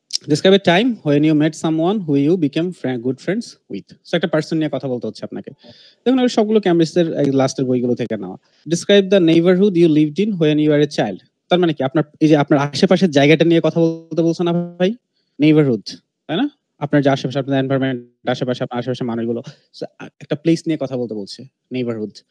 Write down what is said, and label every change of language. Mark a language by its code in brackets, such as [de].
[en] Describe a time when you met someone who you became good friends with. [bn] So একটা person নিয়ে কথা বলতে হচ্ছে আপনাকে। দেখুন আর সবগুলো ক্যামব্রিজের লাস্টের বইগুলো থেকে নেওয়া। [en] Describe the neighborhood you lived in when you were a child. [bn] তার মানে কি আপনার এই যে আপনার আশেপাশের জায়গাটা নিয়ে কথা বলতে বলছে না ভাই? নেইবারহুড, তাই না? আপনার যে আশেপাশে আপনার এনভায়রনমেন্ট, আশেপাশে আপনার আশেপাশে মানুষগুলো, একটা প্লেস নিয়ে কথা বলতে বলছে, নেইবারহুড।